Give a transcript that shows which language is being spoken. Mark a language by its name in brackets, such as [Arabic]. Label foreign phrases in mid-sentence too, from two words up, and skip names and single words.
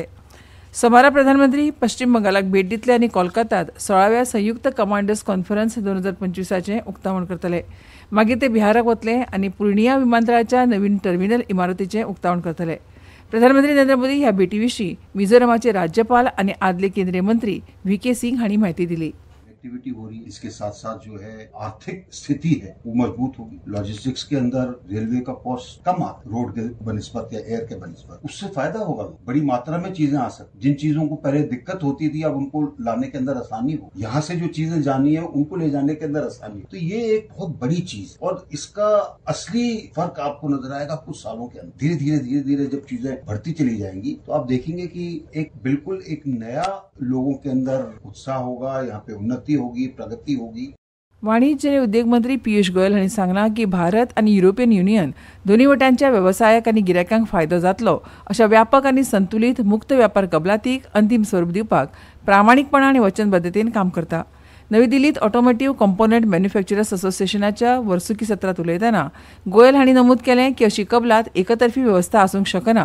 [Konkani] सोमारा प्रधानमंत्री पश्चिम बंगालाक भेट दितले आनी कोलकातात 16व्या संयुक्त कमांडर्स कॉन्फरन्स 2025 उक्तावण करतले. मागीर ते बिहाराक वतले आनी पूर्णिया विमानतळाच्या नवीन टर्मिनल इमारतीचें उक्तावण करतले. प्रधानमंत्री नरेंद्र मोदी ह्या भेटी विशीं मिझोरामाचे राज्यपाल आनी आदले केंद्रीय मंत्री व्ही.के. सिंग हांणी म्हायती दिली. [Hindi] एक्टिविटी हो रही है, इसके साथ साथ जो है आर्थिक स्थिति है वो मजबूत होगी. लॉजिस्टिक्स के अंदर रेलवे का कॉस्ट कम आता, रोड के बनिस्बत या एयर के बनिस्बत, उससे फायदा होगा. बड़ी मात्रा में चीजें आ सकती, जिन चीजों को पहले दिक्कत होती थी अब उनको लाने के अंदर आसानी हो. यहाँ से जो चीजें जानी है उनको ले जाने के अंदर आसानी हो. तो ये एक बहुत बड़ी चीज और इसका असली फर्क आपको नजर आएगा कुछ सालों के अंदर. धीरे धीरे जब चीजें बढ़ती चली जाएंगी तो आप देखेंगे कि एक बिल्कुल एक नया लोगों के अंदर उत्साह होगा, यहाँ पे उन्नति होगी, प्रगति होगी. [Konkani] वाणिज्य आनी उद्देग मंत्री पियुष गोयल हांणी सांगलां की भारत आनी युरोपियन युनियन दोनूय वटांच्या वेवसायाक आनी गिरायकांक फायदो जातलो अशा व्यापक आनी संतुलीत मुक्त व्यापार कबलातीक अंतीम स्वरूप दिवपाक प्रामाणीकपणान आनी वचनबद्धतेन काम करता. नवी दिल्लीत ऑटोमोटिव्ह कॉम्पोनंट मॅन्युफॅक्चरर्स असोसिएशनाच्या वर्सुकी सत्रांत उलयतना गोयल हांणी नमूद केलें की अशी कबलात एकतर्फी वेवस्था आसूंक शकना.